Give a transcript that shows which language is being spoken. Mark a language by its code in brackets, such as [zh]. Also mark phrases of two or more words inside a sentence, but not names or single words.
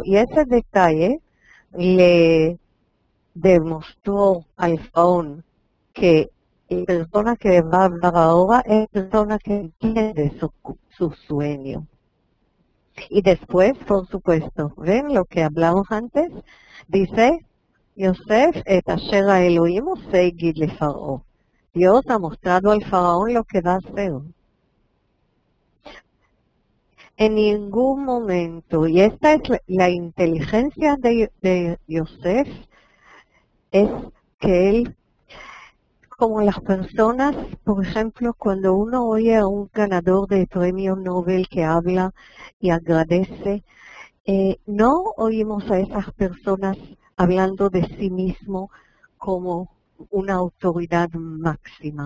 [es] Y ese detalle le demostró al faraón que la persona que va a hablar ahora es la persona que entiende su sueño. Y después, por supuesto, ¿ven lo que hablamos antes? Dice, [he] יוסף את אשר אלוהים עושה הגיד לפרעה. [es] Dios ha mostrado al faraón lo que va a hacer. En ningún momento, y esta es la inteligencia de Yosef, es que él, como las personas, por ejemplo, cuando uno oye a un ganador de premio Nobel que habla y agradece, no oímos a esas personas hablando de sí mismo como una autoridad máxima.